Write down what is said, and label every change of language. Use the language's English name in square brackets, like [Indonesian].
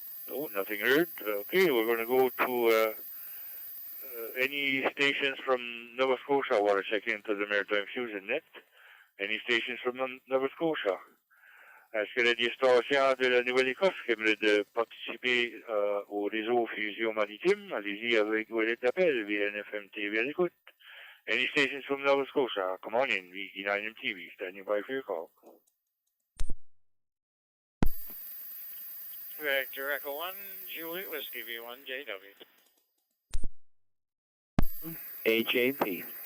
[English] No, nothing heard. Okay, we're going to go to any stations from Nova Scotia. I want to check into the Maritime Fusion Net. Any stations from Nova Scotia. [French] Est-ce que les stations de la Nouvelle-Écosse qui aimeraient de participer au réseau Fusion Maritime? Allez-y avec vos appels via NFMT à l'écoute. [English] Any stations from Nova Scotia, come on in, VE9 MTV, standing by for your call. Victor Echo 1, Juliet Whiskey V1 JW. HAP.